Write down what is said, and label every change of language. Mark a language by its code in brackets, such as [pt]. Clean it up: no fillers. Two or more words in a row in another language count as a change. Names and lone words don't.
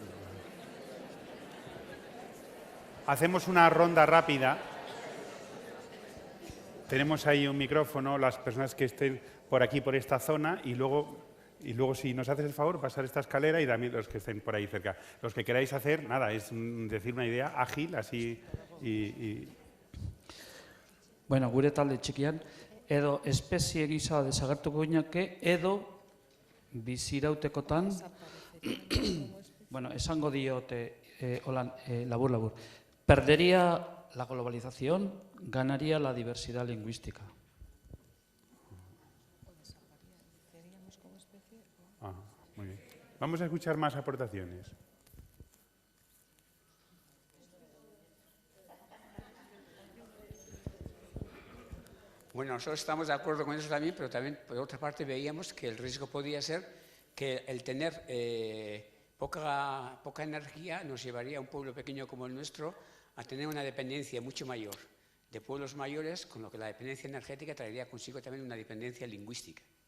[es] Hacemos una ronda rápida. Tenemos ahí un micrófono, las personas que estén por aquí, por esta zona, y luego si nos haces el favor, pasar esta escalera y también los que estén por ahí cerca. Los que queráis hacer, nada, es decir una idea ágil, así [eu] Bueno, gure talde txikian, edo espezie gisa desagertuko ginateke, edo bizirautekotan, bueno, esango diote, labur-labur, [es] perdería la globalización, ganaría la diversidad lingüística. Muy bien. Vamos a escuchar más aportaciones. Bueno, nosotros estamos de acuerdo con eso también, pero también, por otra parte, veíamos que el riesgo podía ser que el tener poca energía nos llevaría a un pueblo pequeño como el nuestro a tener una dependencia mucho mayor de pueblos mayores, con lo que la dependencia energética traería consigo también una dependencia lingüística.